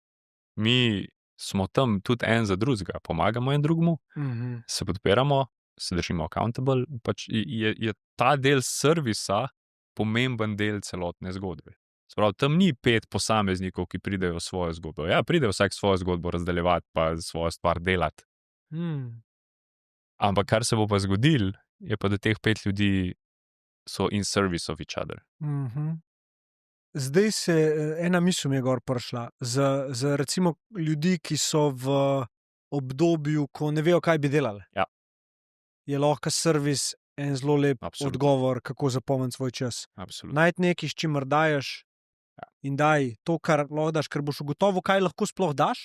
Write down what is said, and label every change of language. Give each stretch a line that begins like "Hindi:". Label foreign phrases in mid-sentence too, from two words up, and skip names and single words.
Slovenian: Mi smo tam tudi en za drugega, pomagamo en drugemu, se podpiramo, se držimo accountable, pač je ta del servisa pomemben del celotne zgodbe. Sprav, tam ni 5 posameznikov, ki pridejo svojo zgodbo. Ja, pridejo vsak svojo zgodbo razdeljevati, pa svojo stvar delati. Ampak kar se bo pa zgodil, je pa, da teh 5 ljudi so
English: in service of each other.
Slovenian: Zdaj se ena misel mi je gor prišla. Za recimo ljudi, ki so v obdobju, ko ne vejo, kaj bi delali. Ja. Je lahko servis en zelo lep odgovor, kako zapomniti svoj čas. Absolutno. Najti nekaj, s čimer daješ, in daj to, kar lahko daš, ker boš ugotovil, kaj lahko sploh daš.